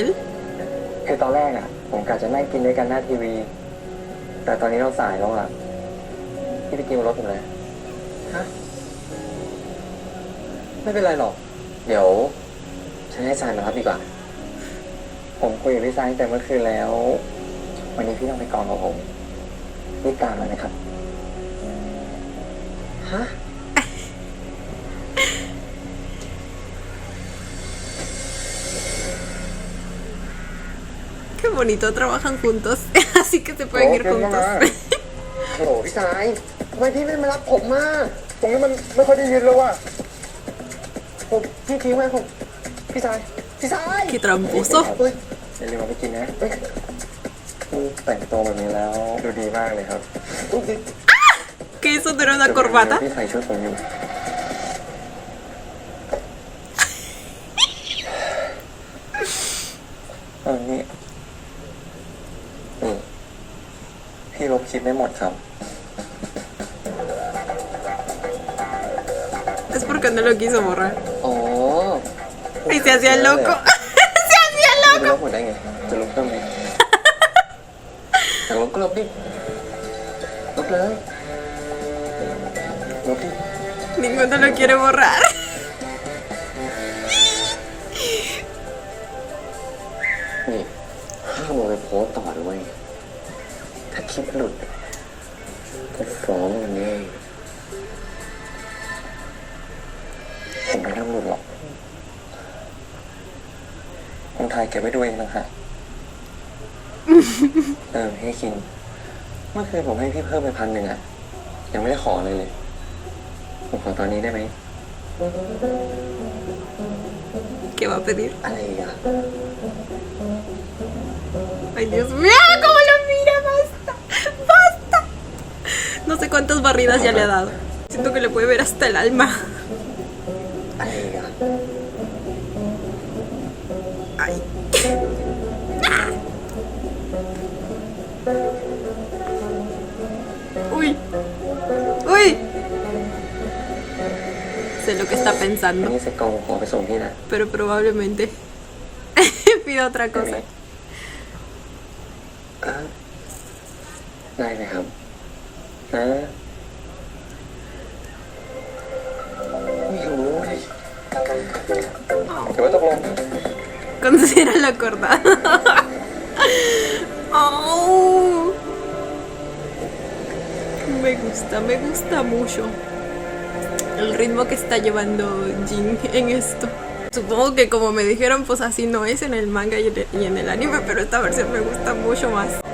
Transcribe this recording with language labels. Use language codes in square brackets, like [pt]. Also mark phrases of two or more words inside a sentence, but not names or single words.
[th] คือตอนแรกอ่ะผมกะจะนั่งกินด้วยกันหน้าทีวี แต่ตอนนี้เราสายแล้วอ่ะพี่ไปกินบนรถผมเลยฮะไม่เป็นไรหรอกเดี๋ยวฉันให้ซายมารับดีกว่าผมคุยกับพี่ซายตั้งแต่เมื่อคืนแล้ววันนี้พี่ต้องไปกองกับผมรีบตามมานะครับฮะ [es] Qué bonito, trabajan juntos, así que se pueden ir juntos. [th] โอ้โหพี่สายทำไมพี่ไม่มารับผมมาตรงนี้มันไม่ค่อยได้ยินเลยว่ะผมพี่ทิ้งไว้ผมพี่สาย [es] Qué tramposo. [th] เฮ้ยอย่าลืมเอาไปกินนะเฮ้ยแต่งตัวแบบนี้แล้วดูดีมากเลยครับ [es] ¿Qué eso no era una corbata? [th] พี่ใส่ชุดผมอยู่นี่พี่ลบคลิปไม่หมดครับ [es] Es porque no lo quiso borrar. [th] อ๋อ [es] Y se hacía el loco. Se hacía el [th] จะ [es] loco. [th] ลบหมดได้ไงจะลบเพิ่มไหมอยากลบก็ลบดิลบเลยลบดิ [es] Ninguno lo quiere borrar. [th] นี่ห้ามเอาไปโพสต์ต่อด้วยถ้าคลิปหลุดก็ฟ้องมันแน่ผมไม่ต้องหลุดหรอกผมถ่ายเก็บไว้ดูเองนะฮะ ให้คิงเมื่อคืนผมให้พี่เพิ่มไป1,000อ่ะยังไม่ได้ขอเลยผมขอตอนนี้ได้ไหม [es] ¿Qué va a pedir? [th] อะไรอ่ะ [es] Ay, Dios mío, cómo lo mira, basta, basta. No sé cuántas barridas ya le ha dado. Siento que le puede ver hasta el alma. [th] อะไรอ่ะ [es] Ay. Uy. Uy. Sé lo que está [th] วัน [es] pensando, [th] นี้เสร็จกองขอไปส่งพี่นะ [es] pero probablemente pida otra [th] ได้ไหม [es] cosa. [th] ได้ไหมครับนะไม่รู้เลยเดี๋ยวไว้ตกลง [es] Considéralo cortado. Oh. Me gusta mucho el ritmo que está llevando Jin en esto. Supongo que como me dijeron, pues así no es en el manga y en el anime, pero esta versión me gusta mucho más.